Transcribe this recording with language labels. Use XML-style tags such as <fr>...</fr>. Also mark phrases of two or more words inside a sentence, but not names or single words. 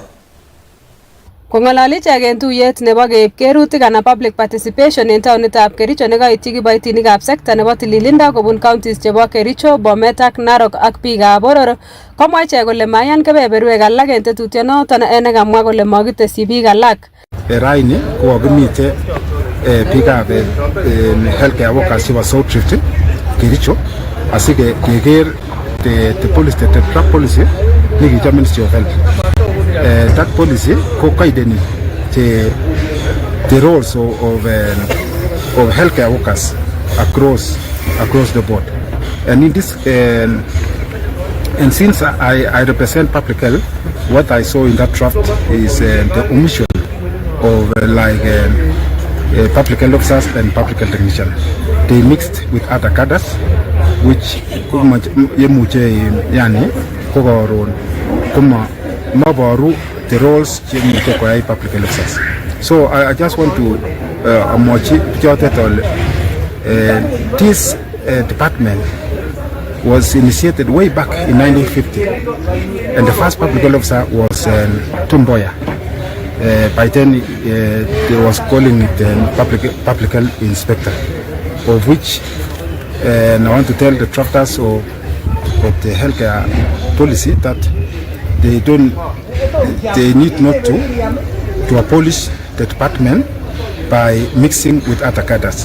<kln>Kong'alali ichek en tuyet nebo keib kerutik anan</kln> <en>public participation</en> <kln>en taonitab Kericho nekaityi kiboitinikab sekta nebo tililindo kobun counties chebo Kericho, Bomet ak Narok ak biikab boror, komwa ichek kole mayan kebeberwek alak en tetutyonoton nekamwa kole makitesyi biik alak. Raini kokakimite biikab</kln> <en>healthcare workers</en> <kln>chebo South Rift Kericho asikeker</kln> <en>the policy, the drug policy</en> <kln>nekicho Ministry of Health.</kln> <en>That policy co-guiding the roles of healthcare workers across the board. And in this, and since I represent public health, what I saw in that draft is the omission of public health officers and public health technicians. They mixed with other cadres, which mabaru the roles</en> <kln>chemuche koyai</kln> <en>public health officers. So I just want to amochi this department was initiated way back in 1950, and the first public health officer was Tumboya. By then they was calling it public health inspector, of which I want to tell the drafters of the healthcare policy that they need not to abolish the department by mixing with other cadres.</en>